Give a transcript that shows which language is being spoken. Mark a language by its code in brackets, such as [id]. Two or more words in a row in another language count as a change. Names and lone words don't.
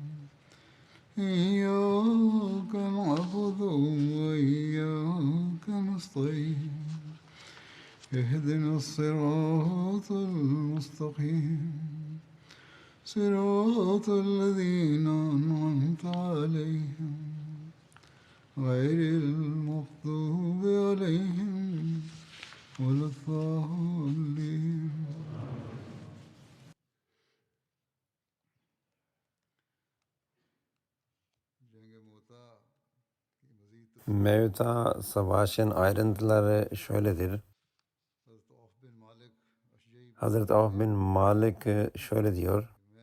[ar] إياك نعبد وإياك نستعين اهدنا الصراط المستقيم صراط الذين أنعمت عليهم غير المغضوب عليهم ولا الضالين. [tr] Mevta savaşın ayrıntıları şöyledir. Hazreti Avf bin Malik şöyle diyor.